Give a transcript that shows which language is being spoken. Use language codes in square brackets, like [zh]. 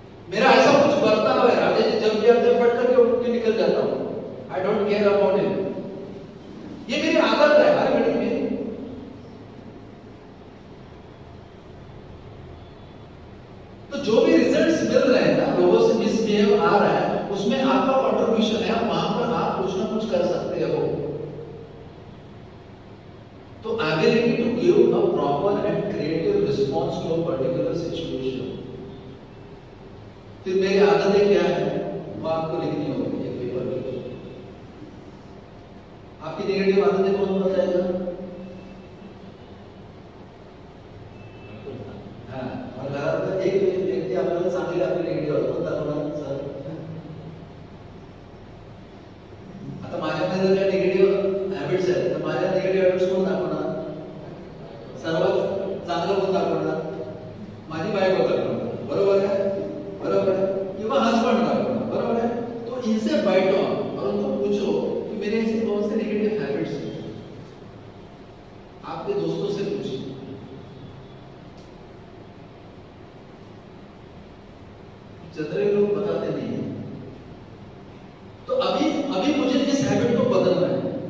[hi] मेरा ऐसा कुछ बर्ताव है, राजेश जी जब भी आते फट करके उठ के निकल जाता हूँ, [en] I don't care about it, [hi] ये मेरी आदत है। अरे बेटी मेरी तो जो भी रिजल्ट्स मिल रहे हैं ना, लोगों से मिसबिहेव आ रहा है, उसमें आपका कंट्रीब्यूशन है, वहां पर आप कुछ ना कुछ कर सकते हो। [en] तो ability to give a proper and creative response to a particular situation। [hi] फिर मेरी आदतें क्या है वो आपको लिखनी होगी एक पेपर पे। आपकी नेगेटिव आदतें कौन बताएगा? [mr] हाँ, और घरात एक व्यक्ती आपल्याला सांगेल आपली नेगेटिव्ह आदत कोणता कोणता सर? आता माझ्याकडे जर काही निगेटिव्ह हॅबिट्स आहेत तर माझ्या निगेटिव्ह हॅबिट्स कोण दाखवणार? सर्वात चांगलं कोण दाखवणार? माझी बायको दाखवणार, बरोबर है? बरोबर है? किंवा हस्बैंड दाखवणार, बरोबर है? [hi] तो इनसे बैठो और उनको पूछो कि मेरे ऐसे कौन से नेगेटिव हैबिट्स हैं। आपके दोस्तों से पूछिए। जनरली लोग बताते नहीं है। तो अभी मुझे इस हैबिट को बदलना है।